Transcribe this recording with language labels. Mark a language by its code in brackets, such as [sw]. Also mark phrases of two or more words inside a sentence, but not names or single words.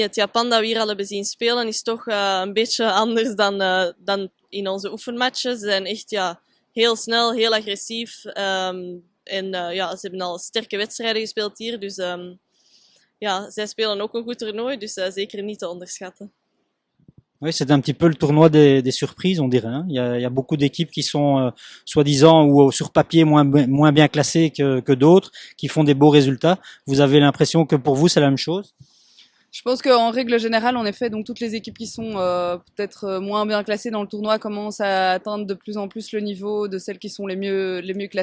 [nl] Het Japan dat we hier al hebben zien spelen is toch een beetje anders dan in onze oefenmatchen. Ze zijn echt ja, heel snel, heel agressief. En ja, ze hebben al sterke wedstrijden gespeeld hier. Dus ja, zij spelen ook een goed toernooi. Dus zeker niet te onderschatten. [fr] Oui, c'est un petit peu le tournoi des surprises, on dirait. Hein. Il y a beaucoup d'équipes qui sont soi-disant ou sur papier moins bien classées que d'autres, qui font des beaux résultats. Vous avez l'impression que pour vous, c'est la même chose? Je pense qu'en règle générale, en effet, donc toutes les équipes qui sont peut-être moins bien classées dans le tournoi commencent à atteindre de plus en plus le niveau de celles qui sont les mieux classées.